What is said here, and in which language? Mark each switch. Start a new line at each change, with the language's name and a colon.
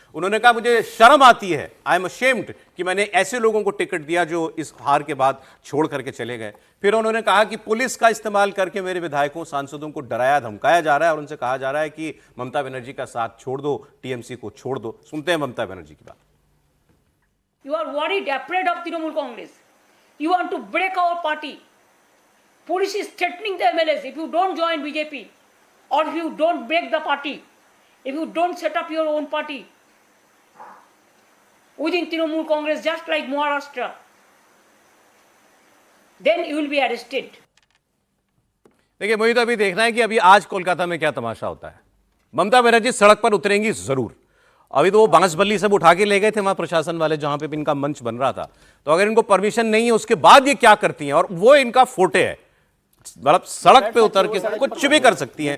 Hindi: उन्होंने कहा मुझे शर्म आती है,
English: I am ashamed
Hindi: कि मैंने ऐसे लोगों को टिकट दिया जो इस हार के बाद छोड़ करके चले गए। फिर उन्होंने कहा कि पुलिस का इस्तेमाल करके मेरे विधायकों सांसदों को डराया धमकाया जा रहा है और उनसे कहा जा रहा है कि ममता बनर्जी का साथ छोड़ दो, टीएमसी को छोड़ दो। सुनते हैं ममता बनर्जी की बात।
English: You are worried, afraid of Trinamool Congress. You want to break our party. Police is threatening the MLAs if you don't join BJP or if you don't break the party, if you don't set up your own party within Trinamool Congress, just like Maharashtra, then you will be arrested.
Hindi: देखिए मुझे तो अभी देखना है कि अभी आज कोलकाता में क्या तमाशा होता है। ममता बनर्जी सड़क पर उतरेंगी जरूर। अभी तो वो बांसबल्ली सब उठा के ले गए थे वहां प्रशासन वाले, जहां पे इनका मंच बन रहा था। तो अगर इनको परमिशन नहीं है उसके बाद ये क्या करती हैं, और वो इनका फोटे है, मतलब सड़क पे उतर के कुछ भी कर सकती हैं।